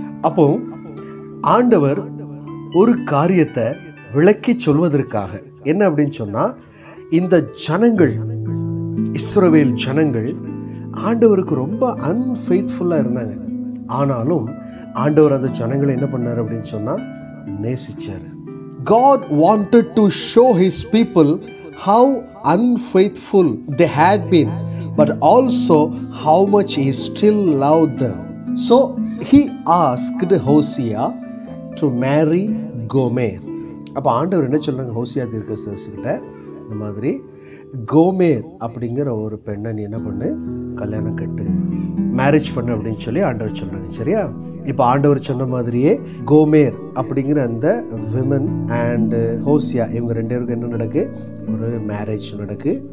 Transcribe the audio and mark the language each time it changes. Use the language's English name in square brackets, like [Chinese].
[Tamil] அப்போ ஆண்டவர் ஒரு காரியத்தை விளக்கி சொல்வதற்காக என்ன அப்படின்னு சொன்னா, இந்த ஜனங்கள், இஸ்ரவேல் ஜனங்கள் ஆண்டவருக்கு ரொம்ப அன்ஃபெய்த்ஃபுல்லா இருந்தாங்க. ஆனாலும் ஆண்டவர் அந்த ஜனங்களை என்ன பண்ணார் அப்படின்னு சொன்னா, நேசிச்சார். [English] God wanted to show his people how unfaithful they had been, but also how much he still loved them. So he asked Hosea to marry Gomer. [Tamil] அப்போ ஆண்டவர் என்ன சொல்கிறாங்க ஹோசியா தீர்க்கதரிசிகிட்ட, இந்த மாதிரி கோமேர் அப்படிங்கிற ஒரு பெண்ணை நீ என்ன பண்ணு, கல்யாணம் கட்டு, மேரேஜ் பண்ணு அப்படின்னு சொல்லி ஆண்டவர் சொல்கிறாங்க, சரியா? இப்போ ஆண்டவர் சொன்ன மாதிரியே கோமேர் அப்படிங்கிற அந்த விமன் அண்ட் ஹோசியா இவங்க 2 பேருக்கும் என்ன நடக்கு, ஒரு மேரேஜ் நடக்கு.